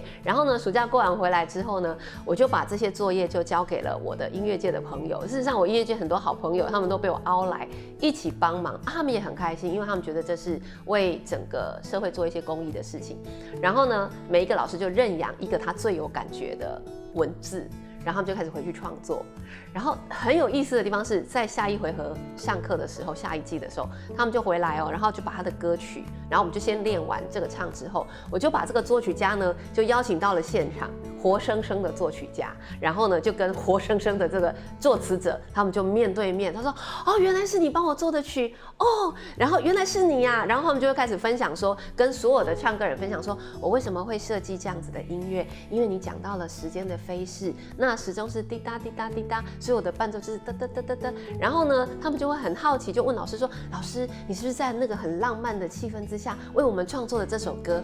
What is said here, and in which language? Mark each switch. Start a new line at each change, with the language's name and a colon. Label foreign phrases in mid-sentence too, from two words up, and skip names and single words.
Chinese: 然後呢，暑假過完回來之後呢，我就把這些作業就交給了我的音樂界的朋友。事實上，我音樂界很多好朋友，他們都被我邀來一起幫忙，他們也很開心，因為他們覺得這是為整個社會做一些公益的事情。然後呢，每一個老師就認養一個他最有感覺的文字。然后他们就开始回去创作。然后很有意思的地方是在下一回合上课的时候，下一季的时候，他们就回来然后就把他的歌曲，然后我们就先练完这个唱之后，我就把这个作曲家呢就邀请到了现场，活生生的作曲家，然后呢就跟活生生的这个作词者，他们就面对面，他说哦，原来是你帮我做的曲哦，然后原来是你呀，然后他们就会开始分享说，跟所有的唱歌人分享说，我为什么会设计这样子的音乐，因为你讲到了时间的飞逝，那时钟是滴答滴答滴答，所以我的伴奏就是哒哒哒哒哒，然后呢，他们就会很好奇，就问老师说，老师，你是不是在那个很浪漫的气氛之下为我们创作的这首歌？